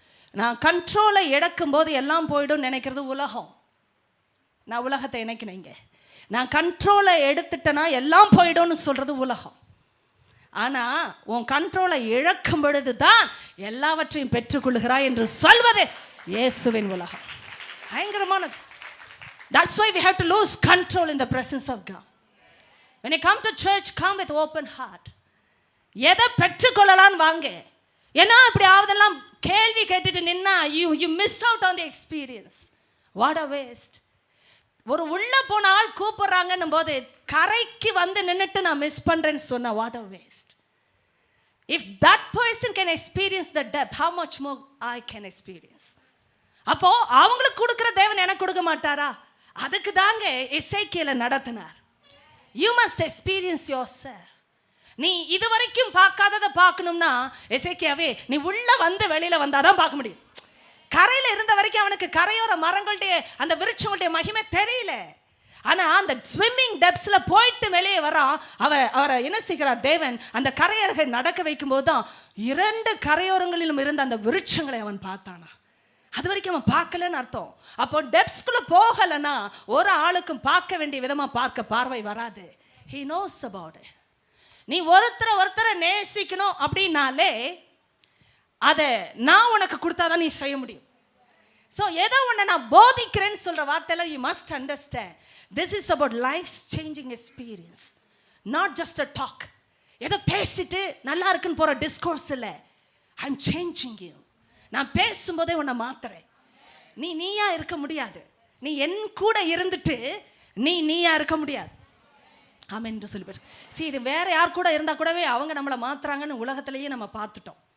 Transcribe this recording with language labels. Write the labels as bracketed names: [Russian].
[Tamil] நான் கண்ட்ரோலை இழக்கும் போது எல்லாம் போய்டும் நினைக்கிறது உலகம். நான் உலகத்தை இணைக்கினேங்க. நான் கண்ட்ரோலை எடுத்துட்டேன்னா எல்லாம் போய்டும்னு சொல்றது உலகம். ஆனால் உன் கண்ட்ரோலை இழக்கும் பொழுது தான் எல்லாவற்றையும் பெற்றுக்கொள்கிறாய் என்று சொல்வது இயேசுவின் உலகம். பயங்கரமானது. [English] That's why we have to lose control in the presence of God. When you come to church, come with open heart. [Tamil] எதை பெற்றுக்கொள்ளலான்னு வாங்க. ஏன்னா இப்படி ஆவதெல்லாம் கேள்வி கேட்டுட்டு நின்னா [English] you miss out on the experience. What a waste. [Tamil] ஒரு உள்ள போன ஆள் கூப்பிடுறாங்கன்னும் போது கரைக்கு வந்து நின்றுட்டு நான் மிஸ் பண்றேன்னு சொன்ன [English] what a waste. If that person can experience the depth, how much more I can experience. [Tamil] அப்போ அவங்களுக்கு கொடுக்கிற தேவன் எனக்கு கொடுக்க மாட்டாரா? அதுக்கு தாங்க எசேக்கியேலை நடத்தினார். [English] You must experience yourself. [Tamil] நீ இதுவரைக்கும் பார்க்காததை பார்க்கணும்னா எசேக்கியாவே நீ உள்ள வந்து வெளியில வந்தாதான் பார்க்க முடியும். கரையில் இருந்த வரைக்கும் அவனுக்கு கரையோர மரங்களுடைய அந்த விருட்சங்களுடைய மகிமை தெரியல. ஆனா அந்த ஸ்விம்மிங் டெப்ஸ்ல போயிட்டு வெளியே வரான். அவரை என்ன செய்கிறார் தேவன்? அந்த கரையருகே நடக்க வைக்கும் போது தான் 2 கரையோரங்களிலும் இருந்த அந்த விருட்சங்களை அவன் பார்த்தானா. அது வரைக்கும் அவன் பார்க்கலன்னு அர்த்தம். அப்போ டெப்ஸ்குள்ள போகலன்னா ஒரு ஆளுக்கும் பார்க்க வேண்டிய விதமா பார்க்க பார்வை வராது. [English] He knows about it. [Tamil] நீ ஒருத்தரை நேசிக்கணும் அப்படின்னாலே அதை நான் உனக்கு கொடுத்தாதான் நீ செய்ய முடியும். ஸோ ஏதோ ஒன்று நான் போதிக்கிறேன்னு சொல்ற வார்த்தையில [English] you must understand this is about life's changing experience, not just a talk. [Tamil] ஏதோ பேசிட்டு நல்லா இருக்குன்னு போற டிஸ்கோர்ஸ் இல்லை. [English] I'm changing you. [Tamil] நான் பேசும்போதே உன்னை மாத்துறேன். நீயா இருக்க முடியாது. நீ என் கூட இருந்துட்டு நீயா இருக்க முடியாது. ஆமென் என்று சொல்லிப்பாரு. இது வேற யார் கூட இருந்தால் கூடவே அவங்க நம்மளை மாத்துறாங்கன்னு உலகத்திலேயே நம்ம பார்த்துட்டோம்.